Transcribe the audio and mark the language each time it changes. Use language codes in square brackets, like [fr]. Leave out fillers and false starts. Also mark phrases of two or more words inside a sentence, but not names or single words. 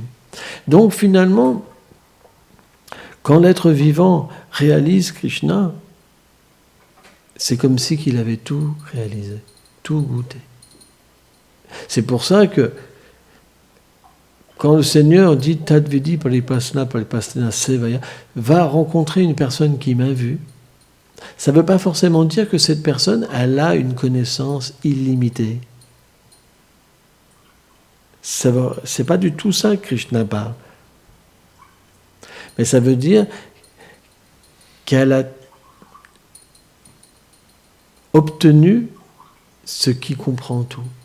[fr] Donc finalement, quand l'être vivant réalise Krishna, c'est comme si qu'il avait tout réalisé, tout goûté. C'est pour ça que quand le Seigneur dit « [sa] Tadvidi paripasna sevaya [fr] » va rencontrer une personne qui m'a vu, ça ne veut pas forcément dire que cette personne, elle a une connaissance illimitée. C'est pas du tout ça que Krishna parle. Mais ça veut dire qu'elle a obtenu ce qui comprend tout.